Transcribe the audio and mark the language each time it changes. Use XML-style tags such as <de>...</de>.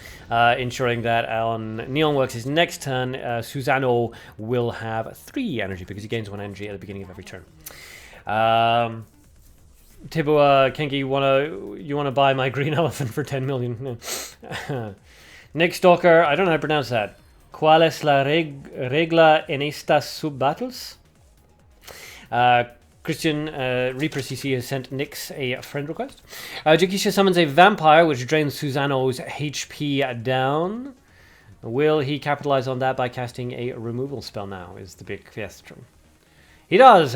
<en>Ensuring that on Neon Works' next turn, Susano will have 3 energy, because he gains 1 energy at the beginning of every turn. Tibbo, Kangi, you wanna buy my green elephant for 10 million? Nick Stalker, I don't know how to pronounce that.</en> <es>¿Cuál es la regla en estas sub-battles?</es> <en>Christian Reaper CC has sent Nyx a friend request. Jukisha summons a vampire, which drains Susano's HP down. Will he capitalize on that by casting a removal spell now, is the big question. He does.</en>